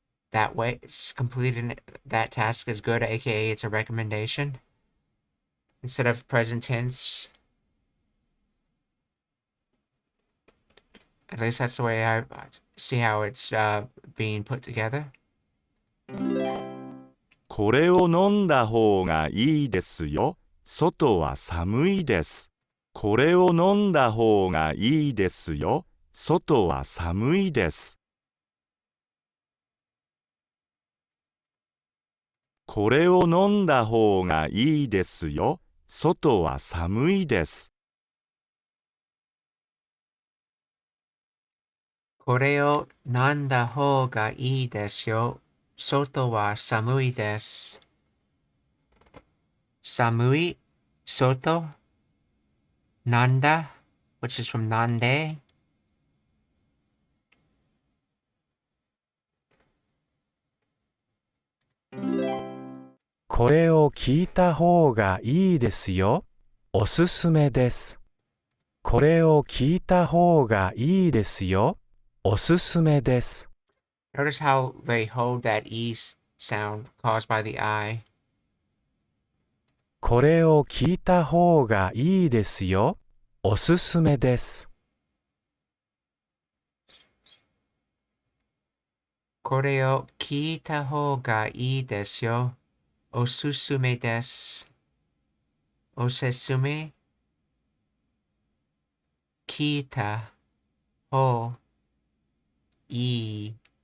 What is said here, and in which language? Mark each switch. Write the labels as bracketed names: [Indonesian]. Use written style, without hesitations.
[English] That way, completing that task is good, aka it's a recommendation. Instead of present tense. At least that's the way I see how it's being put together. [Japanese] これを飲んだ方がいいですよ。外は寒いです。これを飲んだ方がいいですよ。外は寒いです。これを飲んだ方がいいですよ。外は寒いです。これを飲んだ方がいいですよ。外は寒いです。寒い、外、なんだ [English] which is from [Japanese] なんで。これを聞いた方がいいですよ。おすすめです。これを聞いた方がいいですよ。おすすめです。 [English] Notice how they hold that E sound caused by the I. [Japanese] これを聞いた方がいいですよ。おすすめです。これを聞いた方がいいですよ。おすすめです。おすすめ聞いた方いい。